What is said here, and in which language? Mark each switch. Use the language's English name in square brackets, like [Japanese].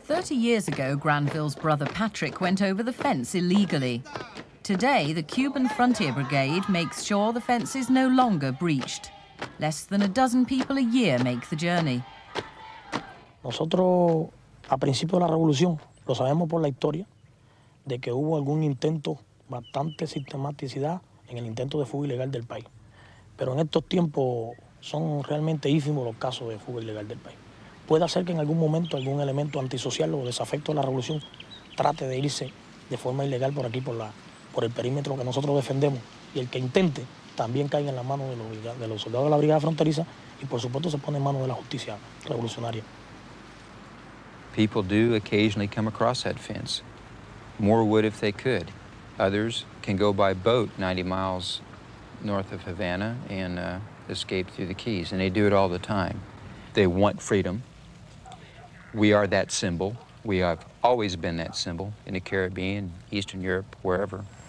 [English] Years ago, Granville's brother Patrick went over the fence illegally. Today, the Cuban Frontier Brigade makes sure the fence is no longer breached. Less than a dozen people a year make the journey. [Spanish] Nosotros, a principio de la revolución, lo sabemos por la historia, de que hubo algún intento, bastante sistematicidad en el intento de fuga ilegal del país. Pero en estos tiempos son realmente ínfimos los casos de fuga ilegal del país. Puede ser que en algún momento algún elemento antisocial o desafecto de la revolución trate de irse de forma ilegal por aquí, por el perímetro que nosotros defendemos, y el que intente también caiga en las manos de los soldados de la Brigada Fronteriza y por supuesto se pone en manos de la justicia revolucionaria. [English] People do occasionally come across that fence. More would if they could. Others can go by boat 90 miles north of Havana and escape through the Keys, and they do it all the time. They want freedom. We are that symbol. We have always been that symbol in the Caribbean, Eastern Europe, wherever.